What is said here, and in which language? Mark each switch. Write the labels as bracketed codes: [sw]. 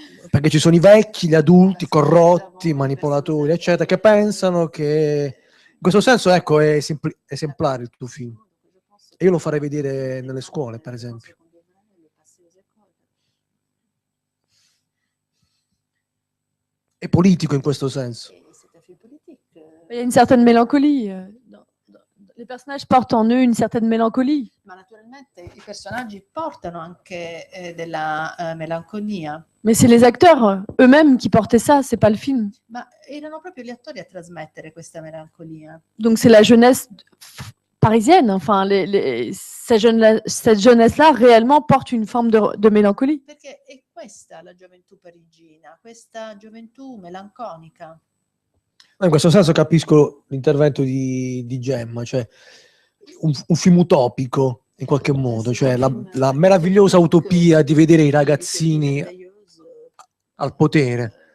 [it] perché ci sono i vecchi, gli adulti, corrotti, manipolatori, eccetera, che pensano che in questo senso, ecco, è esemplare il tuo film. E io lo farei vedere nelle scuole, per esempio. È politico in questo senso. [fr] C'est un film politique. Il y a une certaine mélancolie. Les personnages portent en eux une certaine mélancolie. [it] Ma naturalmente i personaggi portano anche della melanconia. [fr] Mais c'est les acteurs eux-mêmes qui portaient ça, c'est pas le film. [it] Ma erano proprio gli attori a trasmettere questa melancolia. [fr] Donc c'est la jeunesse parisienne. Enfin, cette jeunesse-là réellement porte une forme de mélancolie. [it] Perché è questa la gioventù parigina, questa gioventù melanconica. In questo senso capisco l'intervento di Gemma, cioè un film utopico in qualche modo, cioè la meravigliosa utopia di vedere i ragazzini al potere.